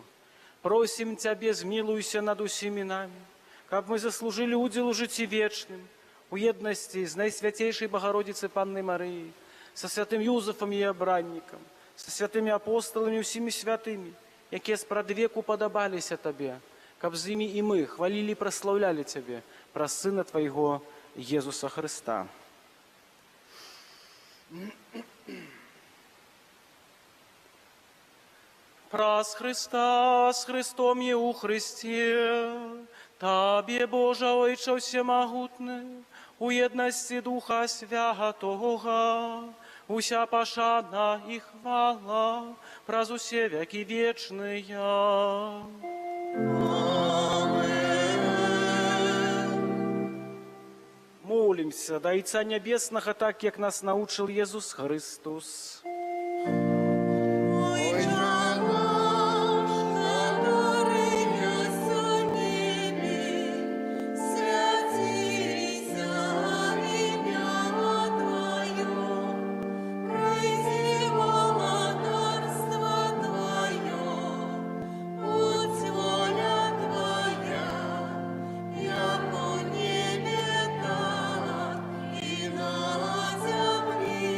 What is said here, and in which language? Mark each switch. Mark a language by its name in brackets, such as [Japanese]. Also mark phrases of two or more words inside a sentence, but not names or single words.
[Belarusian] Просім Цябе, змілуйся над усімі намі, каб мы заслужылі удзел у жыцці вечным, у еднасці з Найсвяцейшай Багародзіцай Паннай Марыяй, са святым Юзафам і абраннікам, са святымі апостоламі, усімі святымі, якія спрадвеку падабаліся Табе, каб з імі і мы хвалілі і праслаўлялі Цябе праз Сына Твайго Езуса Христа. [Ukrainian] Праз Христа, з Христом є у Христі, Табі, Божа Ойче всемогутне, у єдності Духа Святого, уся пошана і хвала, праз усе веки вечные. [Russian] Молимся до Отца Небесного, так, як нас научил Єсус Христос. Отче наш, который есть на небе, святится имя Твое, прийди царство Твое, будь воля Твоя, яко в небе, так и на земле.